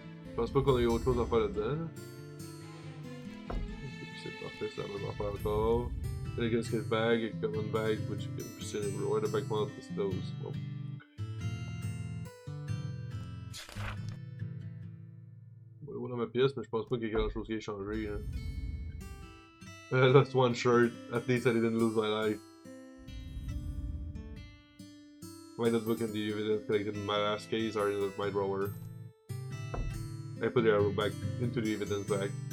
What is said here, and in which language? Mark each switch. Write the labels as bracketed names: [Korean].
[French] je pense pas qu'on ait autre chose à faire là-dedans. C'est parfait, c'est la même affaire encore. [English] Elegance kit bag, a common bag, which you can present everywhere. The back mount is closed. [French] Bon. On va voir dans ma pièce, mais je pense pas qu'il y ait grand chose qui ait changé. [English] Hein. I lost one shirt. At least I didn't lose my life. My notebook and the evidence collected in my last case are in my drawer. I put the arrow back into the evidence bag.